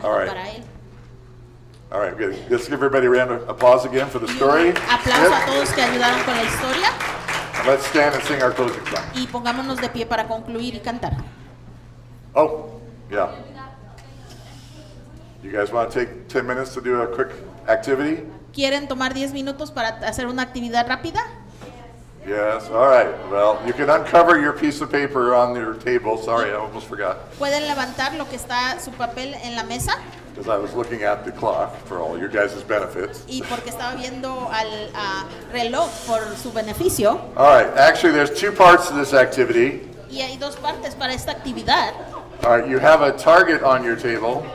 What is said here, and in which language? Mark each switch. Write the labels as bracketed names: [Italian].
[English] All right. [Spanish] y para Él. [English] All right, good. Let's give everybody a round of applause again for the story. [Spanish] Aplauso a [English] Good. [Spanish] todos que ayudaron con la historia [English] Let's stand and sing our closing song. [Spanish] y pongámonos de pie para concluir y cantar. [English] Oh, yeah. You guys want to take 10 minutes to do a quick activity? [Spanish] ¿Quieren tomar 10 minutos para hacer una actividad rápida? [English] Yes, all right. Well, you can uncover your piece of paper on your table. Sorry, I almost forgot. [Spanish] ¿Pueden levantar lo que está su papel en la mesa? [English] Because I was looking at the clock for all your guys' benefits. [Spanish] Y porque estaba viendo al reloj por su beneficio. [English] All right, actually, there's two parts to this activity. [Spanish] Y hay dos partes para esta actividad. [English] All right, you have a target on your table,